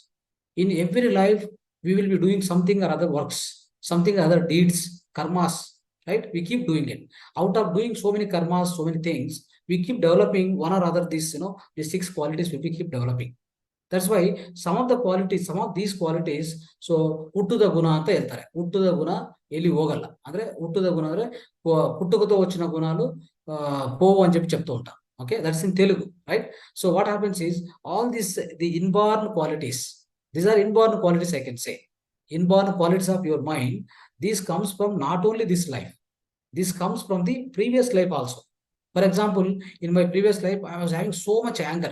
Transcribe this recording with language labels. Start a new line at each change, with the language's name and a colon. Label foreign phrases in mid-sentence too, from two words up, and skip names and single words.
English: In every life, we will be doing something or other works, something or other deeds, karmas, right? We keep doing it. Out of doing so many karmas, so many things, we keep developing one or other these 6 qualities we keep developing. That's why some of these qualities, so
Kannada: ಹುಟ್ಟುದ ಗುಣ ಅಂತ ಹೇಳ್ತಾರೆ. ಹುಟ್ಟುದ ಗುಣ ಎಲ್ಲಿ ಹೋಗಲ್ಲ. ಅಂದ್ರೆ ಹುಟ್ಟುದ ಗುಣ ಅಂದ್ರೆ
Telugu: పుట్టుకతో వచ్చిన గుణాలు పోవు అని చెప్తూ ఉంటాం.
English: Okay, that's in Telugu, right? So what happens is all these the inborn qualities. These are inborn qualities, I can say. Inborn qualities of your mind. This comes from not only this life. This comes from the previous life also. For example, in my previous life, I was having so much anger.